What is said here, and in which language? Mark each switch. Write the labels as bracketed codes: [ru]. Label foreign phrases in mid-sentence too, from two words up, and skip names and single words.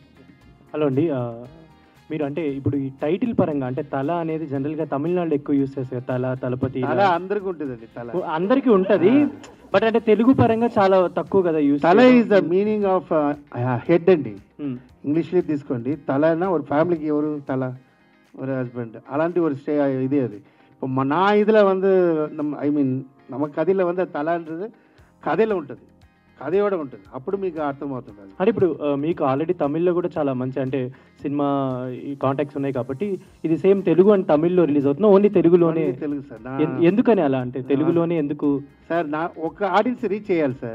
[te] హలో అండి, మీరు అంటే ఇప్పుడు ఈ టైటిల్ పరంగా అంటే తల అనేది జనరల్గా తమిళనాడులో ఎక్కువ యూస్ చేస్తారు తల, తలపతి తల అందరికీ ఉంటుందండి. తల అందరికీ ఉంటుంది, బట్ అంటే తెలుగు పరంగా చాలా తక్కువ కదా యూస్. తల [en] is the meaning of head [te] అండి. ఇంగ్లీష్లో తీసుకోండి, తల అయినా ஒரு ఫ్యామిలీకి ఎవరు తల, [ta] ஒரு ஹஸ்பண்ட், అలాంటి ஒரு இது அது. இப்போ நான் இதில் வந்து [en] I mean [ta] நம்ம கதையில் வந்து தலைன்றது [te] కథలో ఉంటుంది, కథయోడ ఉంటుంది, అప్పుడు మీకు అర్థమవుతుంది అది. అంటే ఇప్పుడు మీకు ఆల్రెడీ తమిళ్లో కూడా చాలా మంచి అంటే సినిమా ఈ కాంటాక్ట్స్ ఉన్నాయి కాబట్టి ఇది సేమ్ తెలుగు అండ్ తమిళ్లో రిలీజ్ అవుతుంది, ఓన్లీ తెలుగులోనే. తెలుగు సార్. ఎందుకని అలా అంటే తెలుగులోనే ఎందుకు సార్? నా ఒక [en] audience reach [te] చేయాలి సార్.